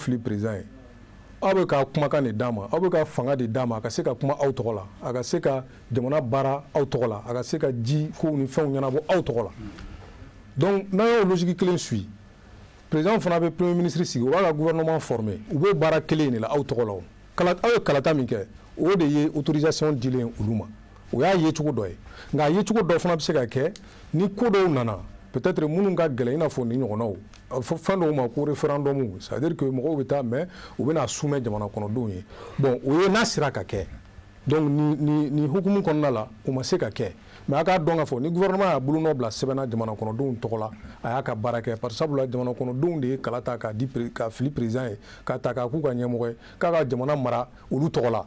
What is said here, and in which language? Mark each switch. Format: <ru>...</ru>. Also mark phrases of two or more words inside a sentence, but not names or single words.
<bm>fili président ye aw bɛ ka kumakan de d'a ma aw bɛ ka fanga de d'a ma a ka se ka kuma aw tɔgɔ la a ka se ka jamana baara aw tɔgɔ la a ka se ka ji kow ni fɛnw ɲɛnabɔ aw tɔgɔ la donc n'an y'o logique kelen suit président fana bɛ</bm> <fr>premier ministre</fr> <bm>sigi o b'a ka</bm> <fr>gouvernement former</fr> <bm>u bɛ baara kelen de la aw tɔgɔ la aw ye kalata min kɛ o de ye autorisation dilen olu ma. O y'a ye cogo dɔ ye nka a ye cogo dɔ fana bɛ se ka kɛ ni ko dɔw nana peut-être minnu ka gɛlɛn i n'a fɔ ni ɲɔgɔnnaw fɛn dɔw ma ko référendum</bm> <fr>c'est à dire que</fr> <bm>mɔgɔw bɛ taa mais u bɛ na soumettre jamana kɔnɔdenw ye bon o ye n'a sera ka kɛ donc ni hukumu kɔnɔna la o ma se ka kɛ mais a k'a dɔn k'a fɔ ni gouvernement y'a bolonɔ bila sɛbɛnna jamana kɔnɔdenw tɔgɔ la a y'a ka baara kɛ</bm> <fr>parce que</fr> <bm>sabula jamana kɔnɔdenw de ye kala ta k'a fili président ye k'a ta k'a k'u ka ɲɛmɔgɔ ye k'a ka jamana mara olu tɔgɔ la.</bm>